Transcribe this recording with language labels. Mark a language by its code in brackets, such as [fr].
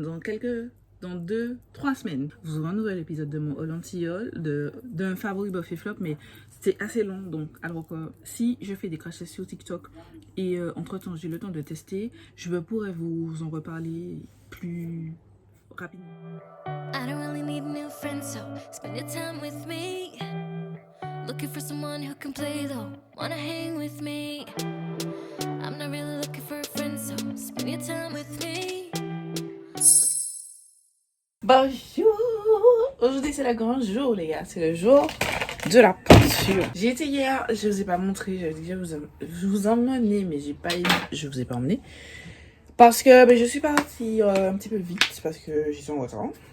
[fr] Dans 2-3 semaines, vous aurez un nouvel épisode de mon haul anti-haul, d'un favori Buffy Flop, mais c'est assez long. Donc, alors que si je fais des crash tests sur TikTok et entre-temps j'ai le temps de tester, je pourrais vous en reparler plus rapidement. [en] I don't really need new friends, so spend your time with me. Looking for someone who can play though, wanna hang with me. I'm not really looking for a friend, so spend your time with me. [fr] Bonjour! Aujourd'hui c'est le grand jour les gars, c'est le jour de la peinture. J'ai été hier, je vous ai pas montré, j'avais dit je vous emmener, mais j'ai pas aimé, je vous ai pas emmené. Parce que je suis partie un petit peu vite, parce que j'étais en retard.